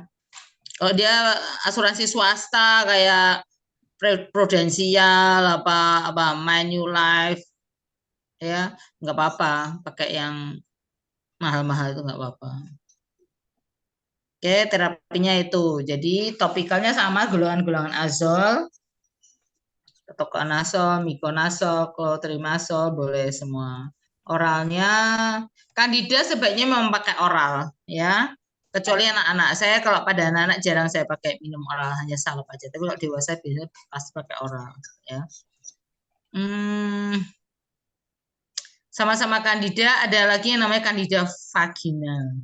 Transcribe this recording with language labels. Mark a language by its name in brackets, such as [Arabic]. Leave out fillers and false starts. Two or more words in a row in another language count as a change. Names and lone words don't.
[Indonesian] Kalau dia asuransi swasta kayak Prudensial apa Manulife, ya nggak apa-apa, pakai yang mahal-mahal itu nggak apa-apa. Oke, terapinya itu. Jadi topikalnya sama, golongan-golongan azol, ketokonazol, mikonazol, clotrimazol, boleh semua. Oralnya, kandida sebaiknya memang pakai oral, ya. Kecuali anak-anak. Saya kalau pada anak-anak jarang saya pakai minum oral, hanya salep aja. Tapi kalau dewasa biasanya pasti pakai oral, ya. Sama-sama kandida, ada lagi yang namanya kandida vaginal.